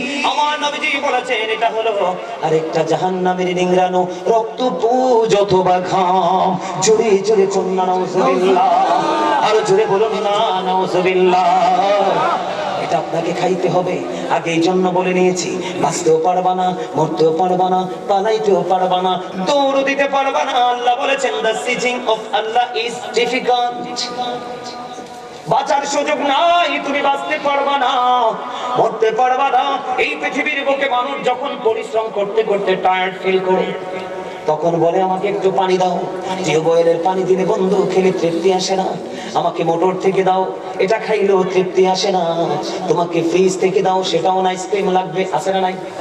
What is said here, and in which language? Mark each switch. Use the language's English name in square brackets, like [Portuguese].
[Bangla] আমার নবীজি বলেছেন এটা হলো আরেকটা জাহান্নামের নিংড়ানো রক্ত পুজ অথবা ঘাম। জোরে জোরে কন্যা নাউজুবিল্লাহ, আর জোরে বলুন না নাউজুবিল্লাহ। এটা আপনাকে খাইতে হবে। আগে এই জন্য বলে নিয়েছি, বাঁচতেও পারবা না, মরতেও পারবা না, পালাইতেও পারবা না, দৌড় দিতে পারবা না। আল্লাহ বলেছেন, [English] the seeking of Allah is difficult। [Bangla] বাঁচার সুযোগ নাই, তুমি বাঁচতে পারবা না, মরতে পারবা না। এই পৃথিবীর বুকে মানুষ যখন পরিশ্রম করতে করতে টায়ার্ড ফিল করে, তখন বলে আমাকে একটু পানি দাও। টিউবওয়েলের পানি দিলে বন্ধু খেলে তৃপ্তি আসে না, আমাকে মোটর থেকে দাও, এটা খাইলেও তৃপ্তি আসে না, তোমাকে ফ্রিজ থেকে দাও, সেটাও না, আইসক্রিম লাগবে, আছে না নাই?